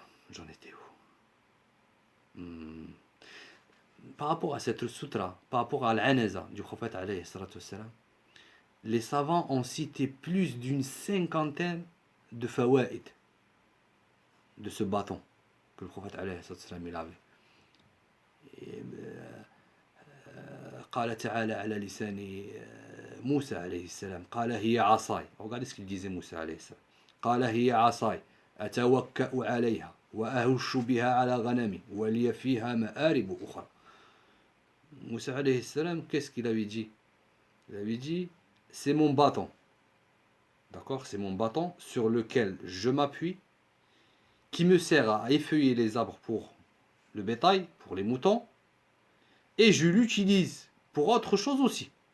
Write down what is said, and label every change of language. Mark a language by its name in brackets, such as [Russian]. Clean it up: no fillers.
[French] J'en étais où? Par rapport à cette sutra, par rapport à l'anaza du prophète alayhi salatu wassalam, les savants ont cité plus d'une cinquantaine de fawaïd de ce bâton que le prophète alayhi salatu wassalam il avait. [Arabic] قال تعالى على لسان موسى عليه السلام قال هي عصاي. [French] Regardez ce qu'il disait Moussa عليه السلام. [Arabic] قال هي عصاي أتوكأ عليها وأهش بها على غنمي ولي فيها مآرب أخرى. [French] Moussa عليه السلام, qu'est-ce qu'il avait dit? Il avait dit, c'est mon bâton. D'accord? C'est mon bâton sur lequel je m'appuie, qui me sert à effeuiller les arbres pour le bétail, pour les moutons, et je l'utilise pour autre chose aussi.